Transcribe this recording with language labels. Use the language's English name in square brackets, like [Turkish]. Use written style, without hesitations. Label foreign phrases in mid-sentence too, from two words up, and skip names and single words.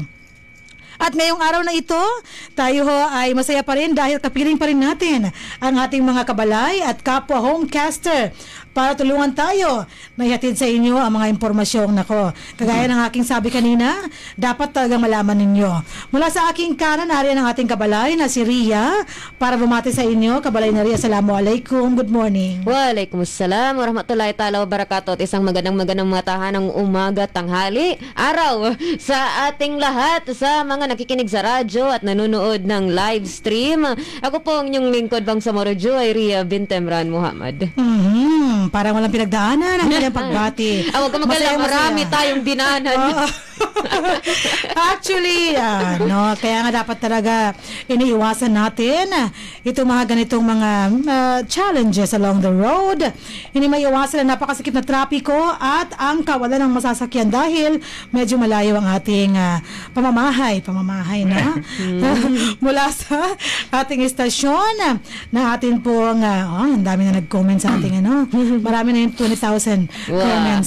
[Filipino] At ngayong araw na ito, tayo ho ay masaya pa rin dahil kapiling pa rin natin ang ating mga kabalay at kapwa homecaster para tulungan tayo na ihatid sa inyo ang mga impormasyong nako. Kagaya ng aking sabi kanina, dapat talagang malaman ninyo. Mula sa aking kanan, nariyan ang ating kabalay na si Ria para bumati sa inyo. Kabalay na Ria, [English] assalamualaikum. Good morning. [Arabic] وعليكم السلام ورحمة الله تعالى وبركاته. [Filipino] At isang magandang matahan ng umaga, tanghali, araw sa ating lahat, sa mga nakikinig sa radyo at nanonood ng live stream. Ako po ang inyong lingkod, Bangsamoro Juwayriya bin Emran Muhammad. Parang walang pinagdaanan ang kanyang pagbati. Huwag ka magalang, marami tayong dinaanan. Actually, kaya nga dapat talaga iniiwasan natin itong mga ganitong mga [English] challenges along the road. [Filipino] Hindi maiiwasan na napakasikip na trapiko at ang kawalan ng masasakyan dahil medyo malayo ang ating pamamahay na mula sa ating istasyon na atin pong ang dami na nag-comment sa ating marami na yung 20,000 comments.